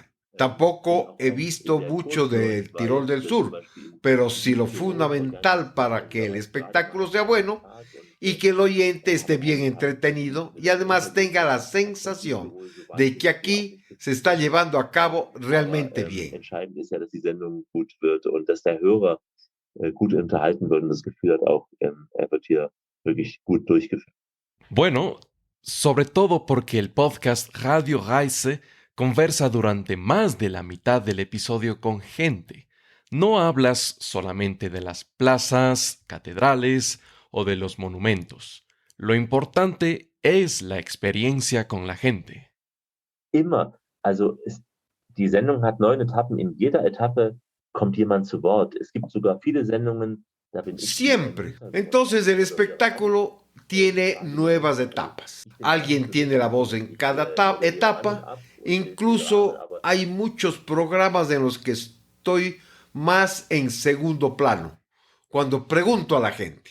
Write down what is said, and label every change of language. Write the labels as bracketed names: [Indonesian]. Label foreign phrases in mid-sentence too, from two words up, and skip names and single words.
[Spanish] Tampoco he visto mucho del Tirol del Sur, pero sí lo fundamental para que el espectáculo sea bueno y que el oyente esté bien entretenido y además tenga la sensación de que aquí se está llevando a cabo realmente bien. [German] Entscheidend ist ja, dass die Sendung gut wird und dass der Hörer gut unterhalten wird und das Gefühl hat auch, wird hier wirklich gut durchgeführt. [Spanish] Bueno, sobre todo porque el podcast Radio Reise conversa durante más de la mitad del episodio con gente. No hablas solamente de las plazas, catedrales o de los monumentos. Lo importante es la experiencia con la gente. [German] Immer. Also die Sendung hat 9 Etappen. In jeder Etappe kommt jemand zu Wort. Es gibt sogar viele Sendungen, da bin ich [Spanish] Siempre. Entonces el espectáculo tiene nuevas etapas. Alguien tiene la voz en cada etapa. Incluso hay muchos programas en los que estoy más en segundo plano, cuando pregunto a la gente.